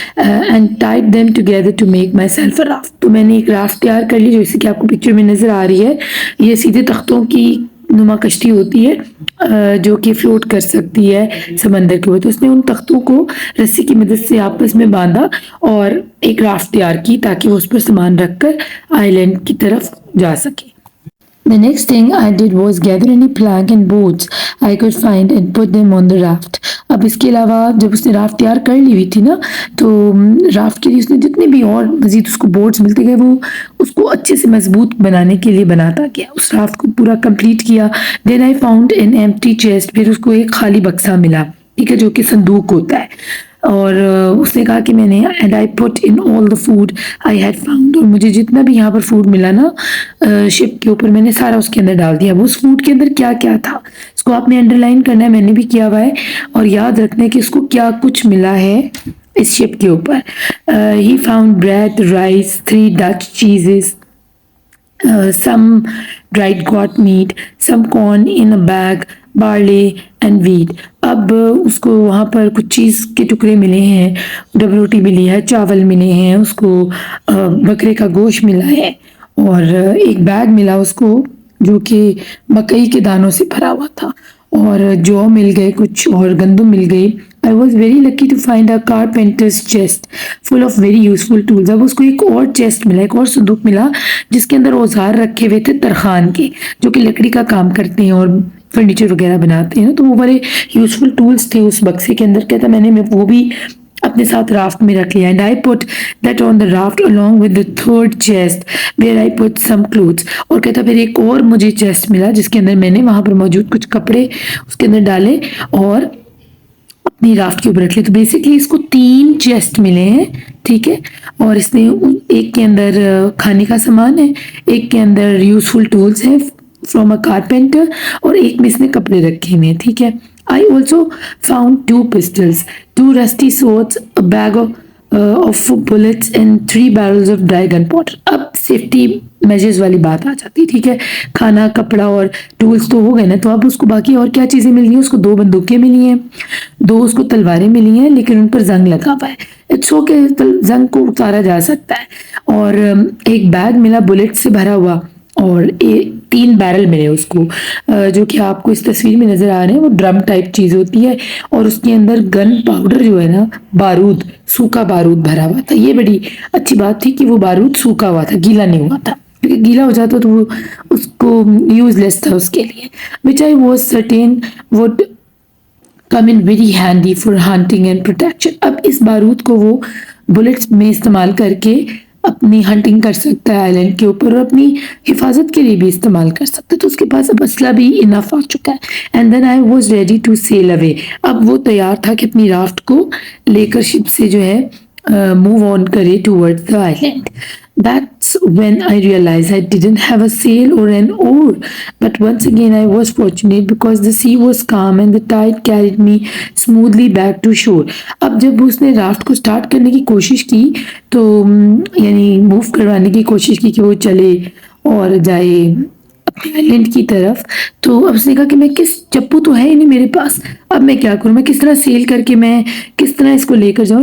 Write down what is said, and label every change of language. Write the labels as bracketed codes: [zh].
[en] And tied them together to make myself a raft. [hi] तो मैंने एक raft तैयार कर ली, जैसे कि आपको पिक्चर में नज़र आ रही है। ये सीधे तख्तों की नुमा कश्ती होती है जो कि फ्लोट कर सकती है समंदर के ऊपर। तो उसने उन तख्तों को रस्सी की मदद से आपस में बांधा और एक राफ्ट तैयार की ताकि वो उस पर सामान रखकर आइलैंड की तरफ जा सके। [en] The next thing I did was gather any plank and boards I could find and put them on the raft. [hi] अब इसके अलावा जब उसने राफ्ट तैयार कर ली हुई थी ना, तो राफ्ट के लिए उसने जितने भी और मज़ीद उसको बोर्ड्स मिलते गए, वो उसको अच्छे से मजबूत बनाने के लिए बनाता गया। उस राफ्ट को पूरा कंप्लीट किया। [en] Then I found an empty chest. [hi] फिर उसको एक खाली बक्सा मिला, ठीक है, जो कि संदूक होता है। और उसने कहा कि मैंने [en] And I put in all the food I had found. [hi] और मुझे जितना भी यहाँ पर फूड मिला ना शिप के ऊपर, मैंने सारा उसके अंदर डाल दिया। वो उस फूड के अंदर क्या क्या था इसको आपने अंडरलाइन करना है, मैंने भी किया हुआ है। और याद रखना है कि उसको क्या कुछ मिला है इस शिप के ऊपर। [en] He found bread, rice, 3 Dutch cheeses, some dried goat meat, some corn in a bag, barley and wheat। [hi] अब उसको वहाँ पर कुछ चीज़ के टुकड़े मिले हैं, डब रोटी मिली है, चावल मिले हैं उसको, बकरे का गोश्त मिला है, और एक बैग मिला उसको जो कि मकई के दानों से भरा हुआ था, और जौ मिल गए कुछ, और गंदम मिल गई। [en] I was very lucky to find a carpenter's chest full of very useful tools. [hi] अब उसको एक और चेस्ट मिला, एक और संदूक मिला जिसके अंदर औजार रखे हुए थे तरखान के, जो कि लकड़ी का काम करते हैं और फर्नीचर वगैरह बनाते हैं। तो वो बड़े यूजफुल टूल्स थे उस बक्से के अंदर। कहता मैंने वो भी अपने साथ राफ्ट में रख लिया। [en] And I put that on the raft along with the third chest where I put some clothes. [hi] और कहता फिर एक और मुझे चेस्ट मिला जिसके अंदर मैंने वहाँ पर मौजूद कुछ कपड़े उसके अंदर डाले और अपनी राफ्ट के ऊपर रख लिया। तो बेसिकली इसको 3 चेस्ट मिले हैं, ठीक है। और इसमें एक के अंदर खाने का सामान है, एक के अंदर यूजफुल टूल्स हैं [en] from a carpenter, [hi] और एक में इसने कपड़े रखे हुए हैं, ठीक है। [en] I also found 2 pistols, 2 rusty swords, a bag of bullets and 3 barrels of dry gunpowder। [hi] अब सेफ्टी मेजर्स वाली बात आ जाती है, ठीक है। खाना, कपड़ा और टूल्स तो हो गए ना, तो अब उसको बाकी और क्या चीज़ें मिली हैं? उसको 2 बंदूकें मिली हैं, 2 उसको तलवारें मिली हैं, लेकिन उन पर जंग लगा हुआ है। [en] it's okay, [hi] जंग को उतारा जा सकता है। और एक बैग मिला बुलेट से भरा हुआ, और 3 बैरल मिले उसको, जो कि आपको इस तस्वीर में नज़र आ रहे हैं। वो ड्रम टाइप चीज़ होती है, और उसके अंदर गन पाउडर जो है ना, बारूद, सूखा बारूद भरा हुआ था। ये बड़ी अच्छी बात थी कि वो बारूद सूखा हुआ था, गीला नहीं हुआ था, क्योंकि गीला हो जाता तो वो उसको यूजलेस था उसके लिए। [en] Which I was certain would come in very handy for hunting and protection. [hi] अब इस बारूद को वो बुलेट्स में इस्तेमाल करके अपनी हंटिंग कर सकता है आइलैंड के ऊपर, और अपनी हिफाजत के लिए भी इस्तेमाल कर सकता है। तो उसके पास अब असला भी इनफ आ चुका है। [en] And then I was ready to sail away. [hi] अब वो तैयार था कि अपनी राफ्ट को लेकर शिप से जो है मूव ऑन करे [en] Towards the island. That's when I realized I didn't have a sail or an oar. But once again, I was fortunate because the sea was calm and the tide carried me smoothly back to shore. [hi] अब जब उसने raft को start करने की कोशिश की, तो यानी मूव करवाने की कोशिश की कि वो चले और जाए आइलैंड की तरफ, तो अब उसने कहा कि मैं किस, चप्पू तो है ही नहीं मेरे पास, अब मैं क्या करूँ, मैं किस तरह सेल करके मैं किस तरह इसको लेकर जाऊँ।